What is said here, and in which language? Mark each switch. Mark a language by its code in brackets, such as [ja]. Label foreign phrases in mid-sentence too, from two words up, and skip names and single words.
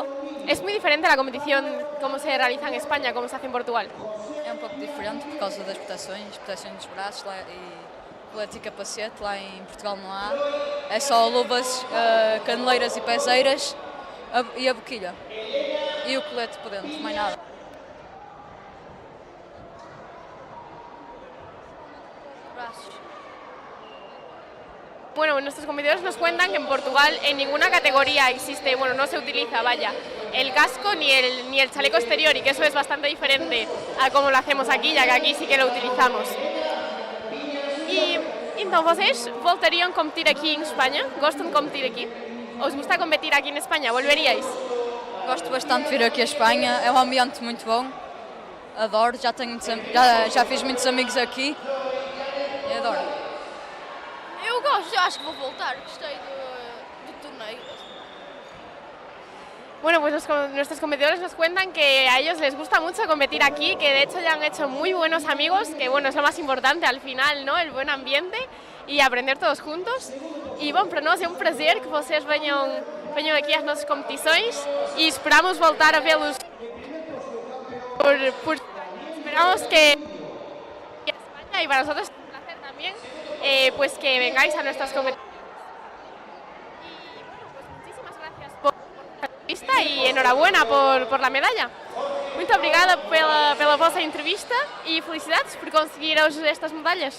[pt] É muito diferente a competição como se realiza em Espanha, como [es] se hace [pt] em Portugal? É um pouco diferente por causa das proteção dos braços lá, e colete e capacete. Lá em Portugal não há. É só luvas, caneleiras e pezeiras e a boquilha. E o colete por dentro, mais nada. [es] Bueno, nuestros competidores nos cuentan que en Portugal en ninguna categoría existe, bueno, no se utiliza, vaya, el casco ni el chaleco exterior, y que eso es bastante diferente a como lo hacemos aquí, ya que aquí sí que lo utilizamos. [pt] E então, vocês voltariam a competir aqui em Espanha? Gostam de competir aqui? [es] Os gusta competir [pt] aqui na Espanha? [es] Volveríais? [pt] Gosto bastante de vir aqui à Espanha, é um ambiente muito bom, adoro, já fiz muitos amigos aqui e adoro. Eu gosto, eu acho que vou voltar, gostei do torneio. [es] Bueno, pues nuestros competidores nos cuentan que a ellos les gusta mucho competir aquí, que de hecho ya han hecho muy buenos amigos, que bueno, es lo más importante al final, ¿no? El buen ambiente y aprender todos juntos. [pt] E bom, para nós é um prazer que vocês venham aqui às nossas competições e esperamos voltar a vê-los. [es] Esperamos que a España, y para nosotros es un placer también, pues que vengáis a nuestras competiciones. Y bueno, pues muchísimas gracias por la entrevista y enhorabuena por la medalla. [pt] Muito obrigada pela vossa entrevista e felicidades por conseguir hoje estas medalhas.